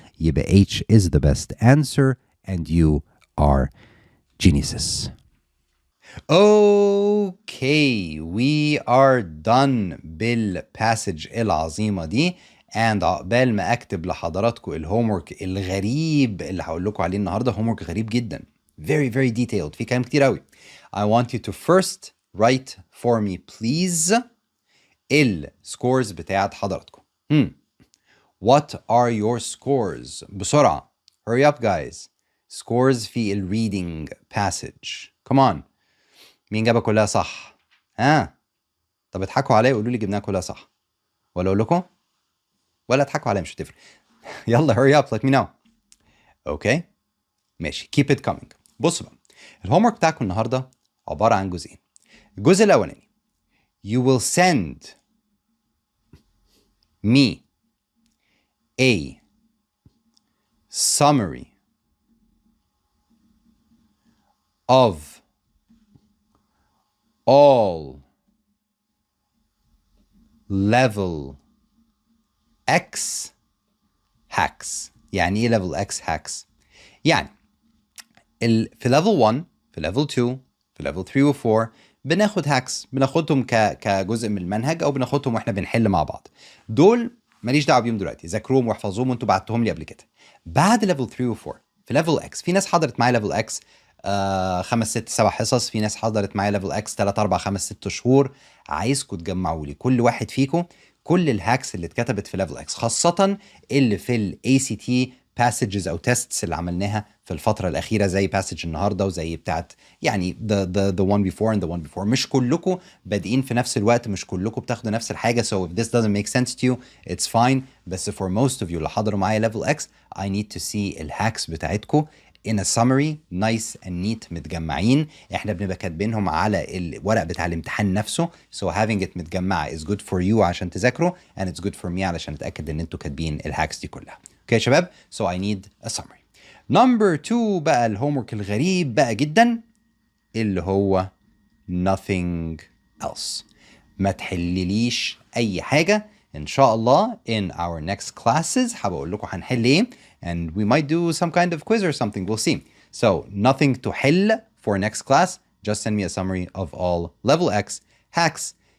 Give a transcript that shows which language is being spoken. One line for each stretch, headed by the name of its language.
English: يبقى H is the best answer and you are geniuses. Okay, we are done
Arabic: بالباسج العظيمة دي. and عقبال ما اكتب لحضراتكم الهومورك الغريب اللي هقول لكم عليه النهارده، هومورك غريب جدا،
English: very very detailed،
Arabic: في كلام كتير قوي.
English: I want you to first write for me please
Arabic: السكورز بتاعت حضراتكم.
English: What are your scores؟ بسرعة، hurry up guys. scores في reading passage. come on.
Arabic: مين جابها كلها صح؟ طب اضحكوا عليا وقولوا لي جبناها كلها صح، ولا اقول لكم؟ ولا اضحكوا عليا، مش هتفرق.
English: يلا hurry up let me know.
Arabic: اوكي ماشي،
English: keep it coming.
Arabic: بصوا بقى، الهومورك بتاعكم النهارده عباره عن جزئين. الجزء الاولاني
English: you will send me a summary of all level X hacks.
Arabic: يعني ايه level X hacks؟ يعني في level 1 في level 2 في level 3 و 4 بناخد hacks، بناخدهم كجزء من المنهج او بناخدهم واحنا بنحل مع بعض. دول ماليش دعوه بيهم دلوقتي، ذاكروهم واحفظوهم وانتوا بعتهم لي قبل كده. بعد level 3 و 4 في level X، في ناس حضرت معايا level X 5 6 7 حصص، في ناس حضرت معايا level X 3 4 5 6 شهور. عايزكم تجمعوا لي كل واحد فيكم كل الهاكس اللي اتكتبت في level X، خاصة اللي في ال ACT passages أو tests اللي عملناها في الفترة الأخيرة، زي passage النهاردة وزي بتاعت يعني
English: the one before and the one before.
Arabic: مش كلكم بادئين في نفس الوقت، مش كلكم بتاخدوا نفس الحاجة،
English: so if this doesn't make sense to you it's fine. بس for most of you
Arabic: اللي حضروا معايا
English: level X I need to see
Arabic: الهاكس بتاعتكم
English: in a summary nice and neat
Arabic: متجمعين. احنا بنبقى كاتبينهم على الورق بتاع الامتحان نفسه،
English: so having it
Arabic: متجمعة
English: is good for you
Arabic: عشان تذاكروا
English: and it's good for me
Arabic: علشان اتأكد ان انتوا كاتبين الهاكس دي كلها. اوكي يا شباب،
English: so I need a summary.
Arabic: number 2 بقى الهومورك الغريب بقى جدا اللي هو
English: nothing else.
Arabic: ما تحلليش اي حاجة ان شاء الله.
English: in our next classes
Arabic: هبقول لكم هنحل ايه
English: and we might do some kind of quiz or something, we'll see. So nothing to حل for next class, just send me a summary of all level X hacks.